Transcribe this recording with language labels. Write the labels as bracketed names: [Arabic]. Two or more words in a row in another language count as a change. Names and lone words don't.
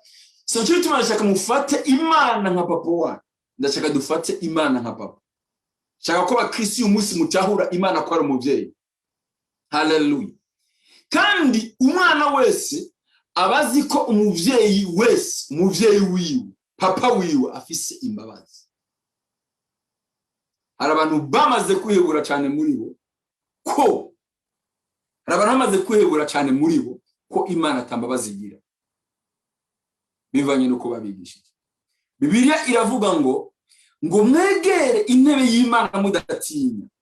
[Rundi] So cyo tumashaka mufate Imana nka papa wa. Ndashaka dufate Imana nka papa. Shaka ko bakristo umunsi mutahura Imana ko ari umubyeyi. Haleluya. Kandi umwana wese abazi ko umubyeyi wese, umubyeyi wiwe, papa wiwe afise imbabazi. Hari abantu bamaze kwihebura cyane muri bo ko ko Imana atambabazi igira. Bivanye nuko babigishije. Bibiliya iravuga ngo mwegere intebe y'Imana mudatinya.